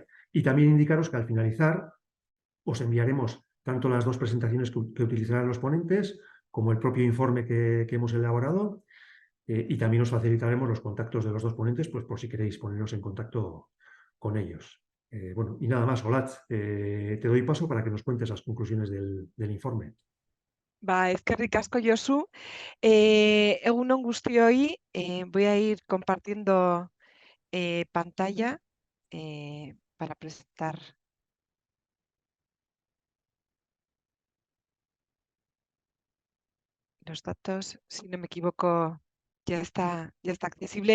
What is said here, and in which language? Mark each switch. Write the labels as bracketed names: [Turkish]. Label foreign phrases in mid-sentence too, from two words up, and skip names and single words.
[Spanish] Y también indicaros que al finalizar os enviaremos tanto las dos presentaciones que utilizarán los ponentes como el propio informe que hemos elaborado y también os facilitaremos los contactos de los dos ponentes pues por si queréis poneros en contacto con ellos. Bueno, y nada más, Olatz, te doy paso para que nos cuentes las conclusiones del informe. [Basque] Eskerrik asko, Josu. Egun on guztioi, [Spanish] voy a ir compartiendo pantalla para presentar los datos. Si no me equivoco, ya está accesible.